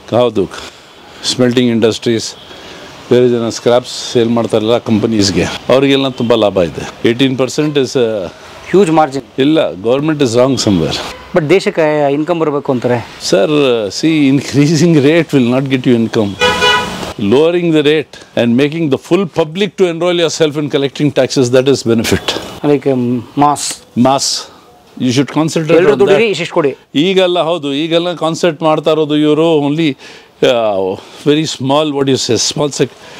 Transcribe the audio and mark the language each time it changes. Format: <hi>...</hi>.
<kn>ಹೌದು, smelting industries ಬೇರೆ ಜನ ಸ್ಕ್ರಾಪ್ಸ್ ಸೇಲ್ ಮಾಡ್ತಾರಲ್ಲ ಕಂಪನೀಸ್ಗೆ, ಅವರಿಗೆಲ್ಲ ತುಂಬ ಲಾಭ ಇದೆ.</kn> <en>18% is huge margin.</en> <kn>ಇಲ್ಲ,</kn> <en>Government is wrong somewhere.</en> <kn>But ದೇಶಕ್ಕೆ ಇನ್ಕಮ್ ಬರಬೇಕು ಅಂತಾರೆ.</kn> <en>Sir, see, increasing rate will not get you income. Lowering the rate and making the full public to enroll yourself in collecting taxes, that is benefit. Like mass. You should concentrate on that.</en> <kn>ಇಷ್ಟು ಕೊಡಿ. ಈಗೆಲ್ಲ ಹೌದು, ಈಗೆಲ್ಲ concentrate ಮಾಡ್ತಾ ಇರೋದು ಇವರು</kn> <en>Only very small, what you say, small sec.</en>